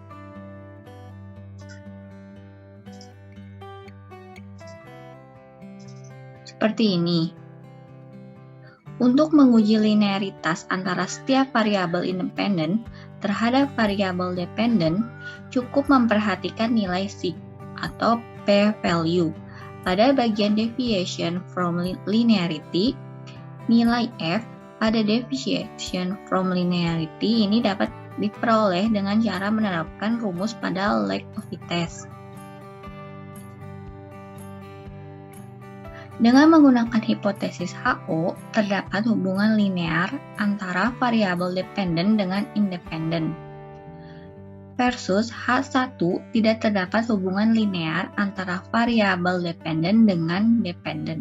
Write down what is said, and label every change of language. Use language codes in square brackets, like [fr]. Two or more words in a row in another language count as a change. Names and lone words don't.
[id] Seperti ini. Untuk menguji linearitas antara setiap variabel independen terhadap variabel dependen, cukup memperhatikan nilai sig atau p-value. Pada bagian [en] deviation from linearity, [id] nilai f pada [en] deviation from linearity [id] ini dapat diperoleh dengan cara menerapkan rumus pada [en] lack of fit test. [id] Dengan menggunakan hipotesis HO, terdapat hubungan linear antara variabel dependen dengan independen. Versus H1 tidak terdapat hubungan linear antara variabel dependen dengan dependen.